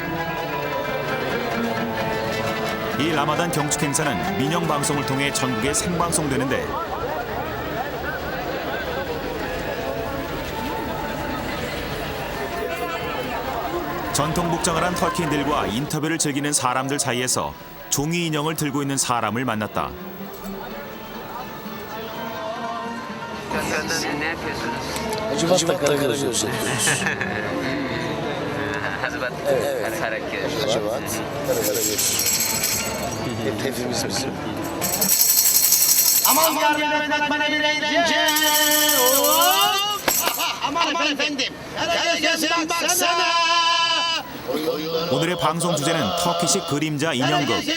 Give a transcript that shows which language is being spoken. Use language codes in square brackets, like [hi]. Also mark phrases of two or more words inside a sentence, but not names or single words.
[ko] 이 라마단 경축 행사는 민영 방송을 통해 전국에 생방송되는데 전통 복장을 한 터키인들과 인터뷰를 즐기는 사람들 사이에서 종이 인형을 들고 있는 사람을 만났다. [tr] Hacivat Karagöz. Evet. Hacivat Karagöz. Hepimiz bizim. Aman yardım et bana bir eğlence. Aman efendim. Karagöz'üm baksana. [ko] 오늘의 방송 주제는 터키식 그림자 인형극.